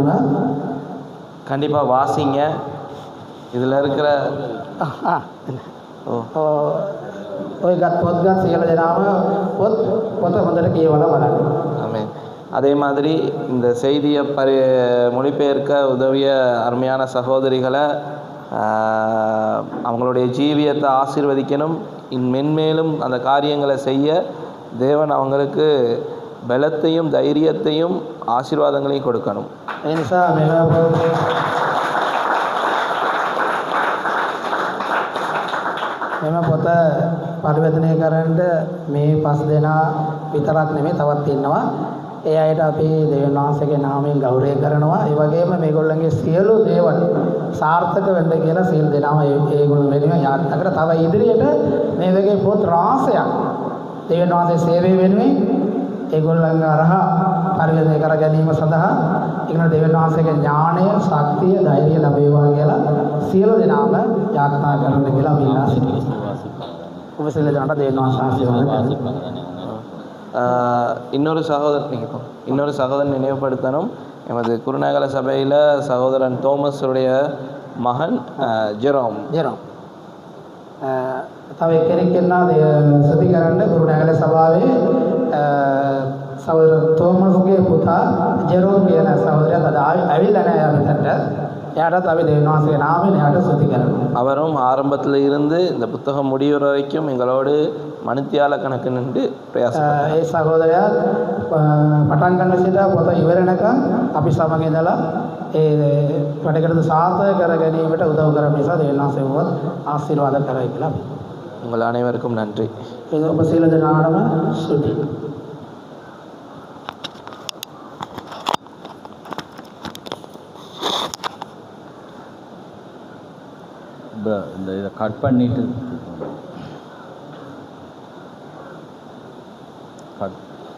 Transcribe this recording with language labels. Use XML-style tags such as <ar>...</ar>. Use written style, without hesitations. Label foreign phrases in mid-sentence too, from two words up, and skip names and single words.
<ta>கண்டிப்பாக வாசிங்க. இதில் இருக்கிற</ta> <si>ඔය ගත් පොත් ගත් සියලු දෙනාම පොත හොඳට කියවලා බලන්න.</si> <ta>ஆமென். அதே மாதிரி இந்த செய்தியை மொழிபெயர்க்க உதவிய அருமையான சகோதரிகளை அவங்களுடைய ஜீவியத்தை ஆசீர்வதிக்கணும். மென்மேலும் அந்த காரியங்களை செய்ய தேவன் அவங்களுக்கு பலத்தையும் தைரியத்தையும் ஆசீர்வாதங்களையும் கொடுக்கணும்.</ta> <si>ඒ නිසා මෙම පොත පරිවර්තනය කරන්න මේ 5 දෙනා විතරක් නෙමෙයි තවත් ඉන්නවා. ඒ අයට අපි දෙවියන් වහන්සේගේ නාමයෙන් ගෞරවය කරනවා. ඒ වගේම මේගොල්ලන්ගේ සියලු දේවල් සාර්ථක වෙන්න කියලා සියලු දෙනාම ඒගොල්ලෝ වෙනුවෙන් යාත්‍රා කර තව ඉදිරියට මේ වගේ පොත් රාශියක් දෙවියන් වහන්සේ සේවය වෙනුවෙන් ඒගොල්ලන්ගේ අරහ පරිවර්තනය කර ගැනීම සඳහා ඒකන දෙවියන් වහන්සේගේ ඥාණය, ශක්තිය, ධෛර්යය ලැබේවා කියලා සියලු දෙනාම යාත්‍රා කරන්න කියලා අපි ඉල්ලා සිටිනවා. ඔබ සියලු දෙනාට දෙවියන් වහන්සේ ආශිර්වාද කරනවා.</si> <ta>இன்னொரு சகோதரன் நினைவுபடுத்தணும். எமது குருநாகல சபையில் சகோதரன் தோமஸுடைய மகன் ஜெரோம்.</ta> <si>තව එක්කෙනෙක් ඉන්නවා සුපි කරන්න කුරුණෑගල සභාවේ සහෝදර තෝමස්ගේ පුතා ජෙරෝම් කියන සහෝදරයා අද ඇවිල්ලා නැහැ මෙතනට. එයාටත් අපි දෙවියන් වහන්සේගේ නාමයෙන් එයාට ස්තුති කරනවා.</si> <ta>அவரும் ஆரம்பத்தில் இருந்து இந்த புத்தகம் முடிகிற வரைக்கும் எங்களோடு மணித்தியால கணக்கு நின்று பிரயாசம்.</ta> <si>ඒ සහෝදරයා පටන් ගන්න සිට පොත ඉවරනකම් අපි සමග ඉඳලා ඒ වැඩකටද සාර්ථක කර ගැනීමට උදව් කරන නිසා දෙවියන් වහන්සේ වුවත් ආශිර්වාද කරයි කියලා.</si> <ta>உங்கள் அனைவருக்கும் நன்றி.</ta> <si>ඒ ඔබ සියලු දෙනාටම ස්තුතියි.</si> <ta>இந்த இதை கட் பண்ணிட்டு கட்</ta>